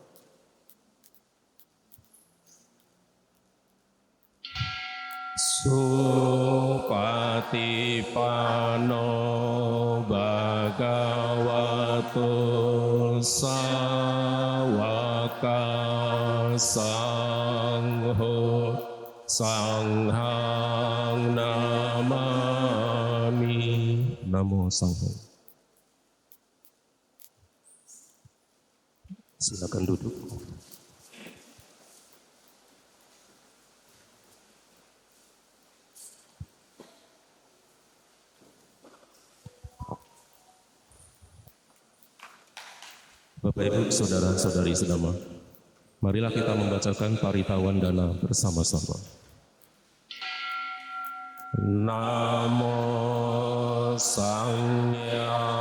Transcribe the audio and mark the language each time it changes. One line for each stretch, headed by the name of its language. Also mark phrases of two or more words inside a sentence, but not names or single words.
Pali: Supatipano Bhagavato Sawaka Sangho Sanghang Namami. Namo Sangho.
Indonesian: Silakan duduk. Bapak Ibu, saudara-saudari sedama, marilah kita membacakan Paritawan Dana bersama-sama.
Pali: Namo Sangya